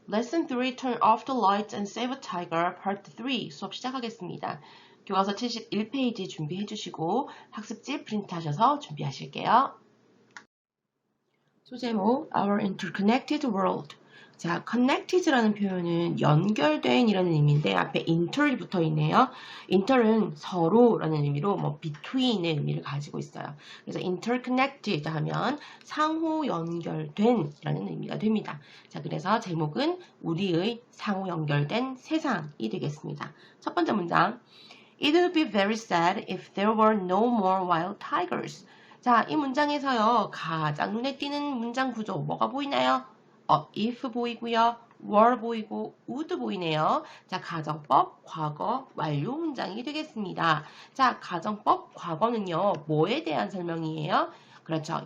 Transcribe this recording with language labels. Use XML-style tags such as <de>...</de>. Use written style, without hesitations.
<en>Lesson 3 Turn off the lights and save a tiger Part 3</en> <ko>수업 시작하겠습니다. 교과서 71페이지 준비해 주시고 학습지 프린트하셔서 준비하실게요. 소제목</ko> <en>Our Interconnected World.</en> <ko>자, connected라는 표현은 연결된 이라는 의미인데 앞에 inter이 붙어 있네요. inter은 서로라는 의미로 between의 의미를 가지고 있어요. 그래서 interconnected 하면 상호 연결된 이라는 의미가 됩니다. 자, 그래서 제목은 우리의 상호 연결된 세상이 되겠습니다. 첫 번째 문장.</ko> <en>It would be very sad if there were no more wild tigers.</en> <ko>자, 이 문장에서요, 가장 눈에 띄는 문장 구조, 뭐가 보이나요? if 보이고요, were 보이고, would 보이네요. 자, 가정법, 과거, 완료 문장이 되겠습니다. 자, 가정법, 과거는요, 뭐에 대한 설명이에요? 그렇죠.</ko>